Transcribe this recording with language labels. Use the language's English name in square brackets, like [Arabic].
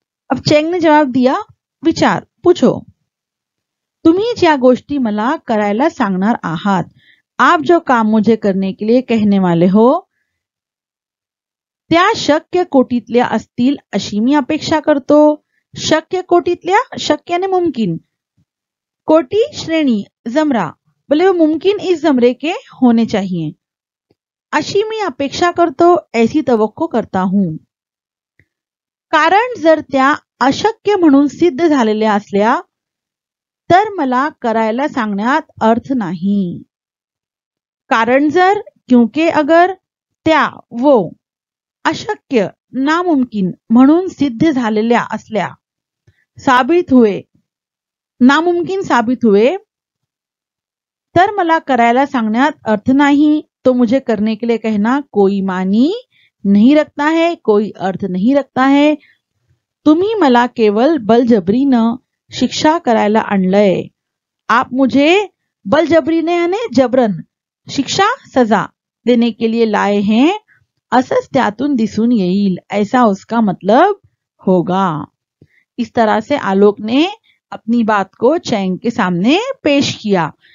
[Hindi] अब चेंग ने जवाब दिया, [Marathi] विचार, [Hindi] पूछो, [Marathi] तुम्ही ज्या गोष्टी मला करायला सांगणार आहात, [Hindi] आप जो काम मुझे करने के लिए कहने वाले हो [Marathi] त्या शक्य कोटीतल्या असतील अशी मी अपेक्षा करतो. शक्य कोटीतल्या, [Hindi] शक्य ने मुमकिन, कोटी श्रेणी जमरा, बोले वो मुमकिन इस जमरे के होने चाहिए. [Marathi] अशी मी अपेक्षा करतो, [Hindi] ऐसी तवक्को करता हूं. [Marathi] कारण जर त्या अशक्य म्हणून सिद्ध झालेल्या असल्या तर मला करायला सांगण्यात अर्थ नाही. कारण जर, [Hindi] क्योंकि अगर, [Marathi] त्या वो अशक्य नामुमकिन म्हणून सिद्ध झालेल्या असल्या, [Hindi] साबित हुए, नामुमकिन साबित हुए, [Marathi] तर मला करायला सांगण्यात अर्थ नाही. [Hindi] तो मुझे करने के लिए कहना कोई मानी नहीं रखता है, कोई अर्थ नहीं रखता है. [Marathi] तुम्ही मला केवल बलजबरीनं शिक्षा करायला आणलंय. [Hindi] आप मुझे बलजबरीने यानी जबरन शिक्षा सजा देने के लिए लाए हैं, [Marathi] असंच त्यातून दिसून येईल, [Hindi] ऐसा उसका मतलब होगा. इस तरह से आलोक ने अपनी बात को चैंग के सामने पेश किया.